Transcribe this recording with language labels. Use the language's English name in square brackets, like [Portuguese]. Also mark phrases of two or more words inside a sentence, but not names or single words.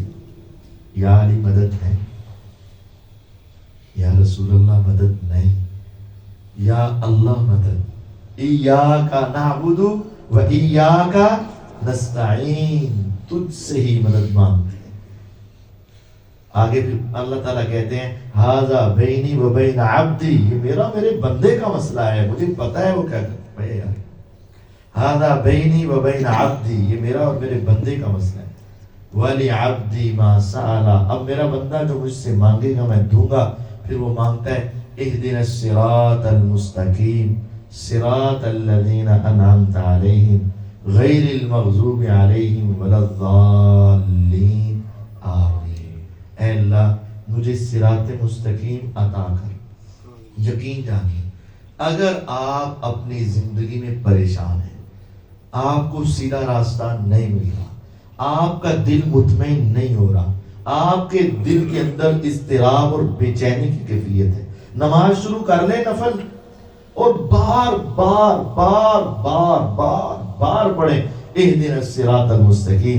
[Urdu] یا علی مدد نہیں، یا رسول اللہ مدد نہیں، یا اللہ مدد. [Arabic] ایاک نعبد و ایاک نستعین، [Urdu] تجھ سے ہی مدد مانگتے ہیں. آگے پھر اللہ تعالیٰ کہتے ہیں [Arabic] ھذا بینی و بین عبدی، [Urdu] یہ میرا میرے بندے کا مسئلہ ہے، مجھے پتا ہے وہ کیا کرتا ہے. [Arabic] ھذا بینی و بین عبدی، [Urdu] یہ میرا اور میرے بندے کا مسئلہ ہے. [Arabic] وَلِعَبْدِي مَا سَأَلَ، [Urdu] اب میرا بندہ جو مجھ سے مانگے گا میں دوں گا. پھر وہ مانگتا ہے [Arabic] اهدنا الصراط المستقیم صراط الذین انعمت علیہم غیر المغضوب علیہم ولا الضالین آمین. [Urdu] اے اللہ مجھے صراط مستقیم عطا کر. یقین جانیے اگر آپ اپنی زندگی میں پریشان ہیں، آپ کو سیدھا راستہ نہیں مل رہا، آپ کا دل مطمئن نہیں ہو رہا، آپ کے دل کے اندر اضطراب اور بے چینی کی کیفیت ہے، نماز شروع کر لیں نفل اور بار بار بار بار بار بار پڑھیں [Arabic] اہدنا الصراط المستقیم.